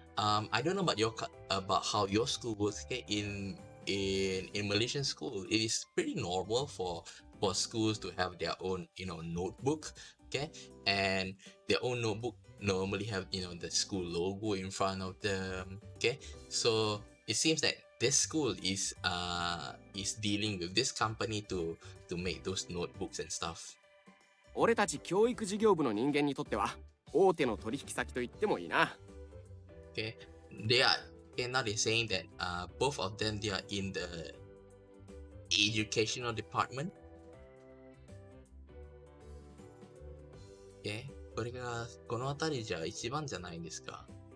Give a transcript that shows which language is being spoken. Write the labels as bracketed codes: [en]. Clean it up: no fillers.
[en] I don't know about how your school works. Okay. In Malaysian school, it is pretty normal for schools to have their own, notebook. Okay. And their own notebook normally have, the school logo in front of them. Okay. So it seems that this school is dealing with this company to make those notebooks and stuff. [ja] 俺たち教育事業部の人間にとっては大手の取引先と言ってもいいな。 [en] Okay, now they're saying that both of them, they are in the educational department. Okay, [ja] これが、この辺りじゃ一番じゃないですか。